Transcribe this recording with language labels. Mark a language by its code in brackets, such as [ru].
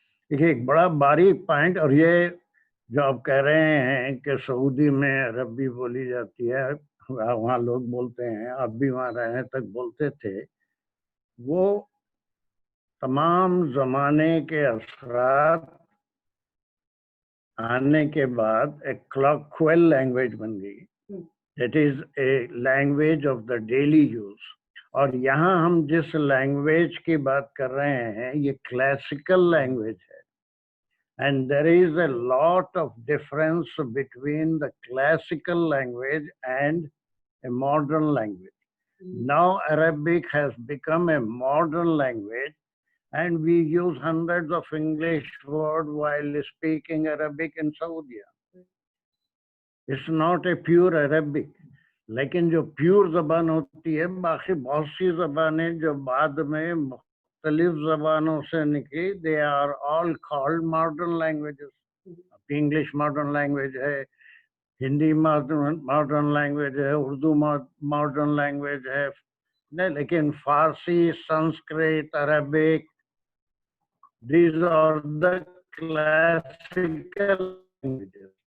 [ur] دیکھیے ایک بڑا باریک پوائنٹ، اور یہ جو آپ کہہ رہے ہیں کہ سعودی میں عربی بولی جاتی ہے، وہاں لوگ بولتے ہیں، آپ بھی وہاں رہنے تک بولتے تھے، وہ تمام زمانے کے اثرات آنے کے بعد ایک کلاکوئل لینگویج بن گئی، [en] It is a language of the daily use. [ur] اور یہاں ہم جس لینگویج کی بات کر رہے ہیں یہ کلاسیکل لینگویج ہے. [en] And there is a lot of difference between the classical language and a modern language. Now Arabic has become a modern language and we use hundreds of English words while speaking Arabic in Saudi. It's not a pure Arabic. [ur] لیکن جو pure زبان ہوتی ہے باقی بہت سی زبانیں جو بعد میں مختلف زبانوں سے نکلی [en] they are all called modern languages. [ur] English modern language ہے, ہندی ماڈرن لینگویج ہے, اردو ماڈرن لینگویج ہے, لیکن فارسی, Sanskrit, Arabic, [en] these are the classical languages.